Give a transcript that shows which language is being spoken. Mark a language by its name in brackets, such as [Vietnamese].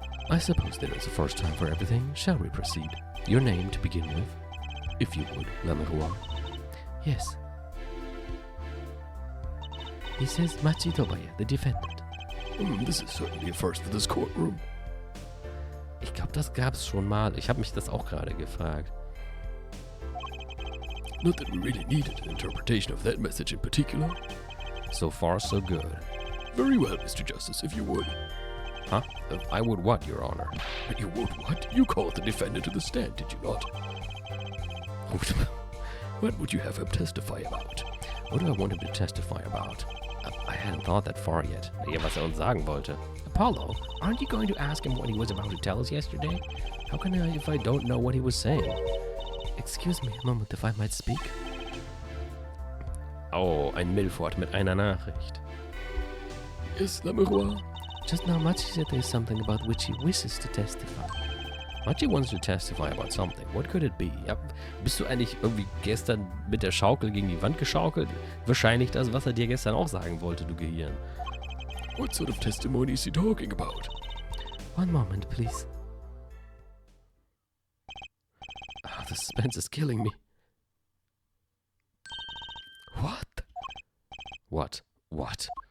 [English] I suppose there is a first time for everything. Shall we proceed? Your name to begin with, if you would, Lamerois. Yes. He says Machi Tobaya, the defendant. This is certainly a first for this courtroom. [German] Ich glaube, das gab es schon mal. Ich habe mich das auch gerade gefragt. [English] Not that we really needed an interpretation of that message in particular. So far, so good. Very well, Mr. Justice, if you would. Huh? I would what, Your Honor? You would what? You called the defendant to the stand, did you not? What would you have him testify about? What do I want him to testify about? I hadn't thought that far yet. [German] Ja, was uns sagen wollte. [English] Apollo, aren't you going to ask him what he was about to tell us yesterday? How can I if I don't know what he was saying? Excuse me a moment if I might speak. [German] Oh, ein Milford mit einer Nachricht. [English] Yes, Lamerois? Just now Machi said there's something about which he wishes to testify. Machi wants to testify about something. What could it be? [German] Ja, bist du eigentlich irgendwie gestern mit der Schaukel gegen die Wand geschaukelt? Wahrscheinlich das, was er dir gestern auch sagen wollte, du Gehirn. [English] What sort of testimony is he talking about? One moment, please. Ah, the suspense is killing me. What? What? What?